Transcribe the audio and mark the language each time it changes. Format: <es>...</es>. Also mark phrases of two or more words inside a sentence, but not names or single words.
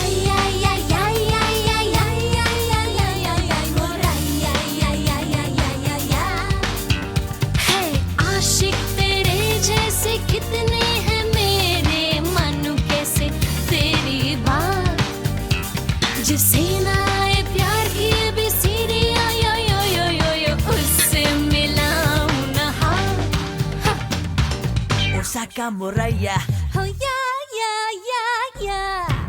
<hi>आशिक तेरे जैसे कितने हैं मेरे, मानू कैसे तेरी बात, जिसे ना आए प्यार की भी सीरी यो यो यो यो यो उससे मिलाऊं ना हाथ। ओसाका मोराया</hi> <en>Oh yeah, yeah, yeah, yeah.</en>